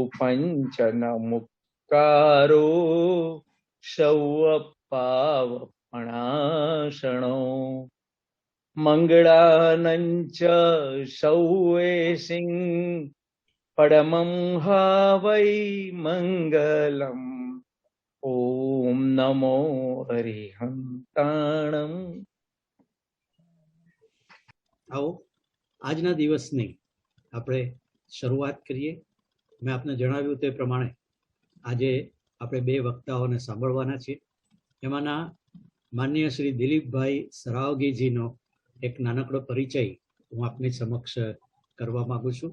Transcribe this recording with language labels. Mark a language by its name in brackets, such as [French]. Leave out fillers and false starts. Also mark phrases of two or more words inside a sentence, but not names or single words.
[Prakrit languages] पंचनमुक्कारो शवपावपणाशणो, मंगलानंच सौवेसिं परमं हवै मंगलम, ओम नमो हरिहंताणम। [Gujarati] आओ આજના દિવસની આપણે શરૂઆત કરીએ। મેં આપને જણાવ્યું તે પ્રમાણે આજે આપણે બે વક્તાઓને સાંભળવાના છીએ। એમાંના માનનીય શ્રી દિલીપભાઈ સરાવગીજીનો એક નાનકડો પરિચય હું આપની સમક્ષ કરવા માંગુ છું।